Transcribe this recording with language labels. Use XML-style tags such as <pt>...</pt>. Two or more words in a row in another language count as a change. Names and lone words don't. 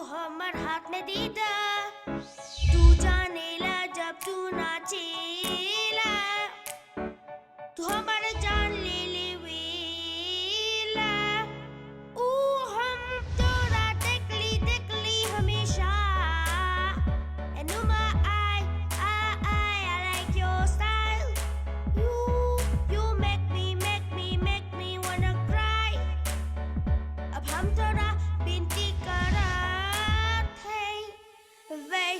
<bho>हमर हाथ में दीदा तू जानेला जब तू नाचेला तू हमर जान ले लेवेला ऊ हम तोरा देखली हमेशा</bho> <en>and oh my I like your style you make me wanna cry</en> <bho>अब हम तोरा बिनती करत है</bho>